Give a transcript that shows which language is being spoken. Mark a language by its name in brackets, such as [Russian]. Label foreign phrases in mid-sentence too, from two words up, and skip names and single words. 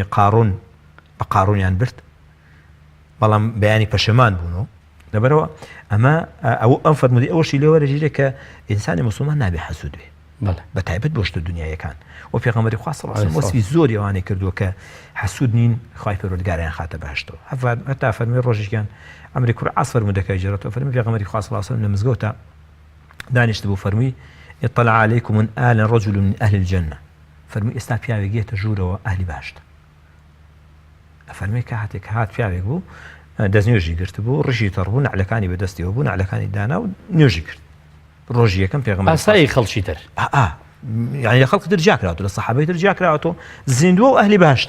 [Central Kurdish] قارون بە قارونیان برد بەڵام بەیانی پەشەمان بوونەوە لەبەرەوە ئەم فەرمودی ئەوەشی لێوەرە ژیرە کە ئینسانی مسلمان نابێ حەسوود بێ بە تایبەت بۆ شتە دنیایەکان و پێغەمبەری خوا [Arabic] صلی الله علیه و [Central Kurdish] وەسفی زۆر ئەوانەی کردووە کە حەسوود نین خوای پەروەردگاریان خاتە بەهەشتەوە هەتا فەرمی ڕۆژێکیان ئەمری کوڕ عاص فەرمودەکەی جێڕێتەوە فەرمی پێغەمبەری خوا [Arabic] صلی الله علیه و سلم [Central Kurdish] لە مزگەوتە دانیشت بوو فەرمی [Arabic] اطلع عليكم من آل رجل من أهل الجنة [Central Kurdish] فەرمی ئێستا پیاوێک گێتە ژوورەوە ئەهلی بەهەشتە فەرمی کە هاتێک هات پیاوێک بوو دەستنوێژی گرت بوو ڕژی تەڕ بوو نعلەکانی بەدەستیەوە بوو نعلەکانی دانا و نوێژی کرد ڕۆژی یەکەم پێغەمبەر ئاسایی خەڵکی تر یعنی لە خەڵکی تر جاکراوەتەوە لە سەحابەی تر جاکراوەتەوە زیندووە و ئەهلی بەهەشتە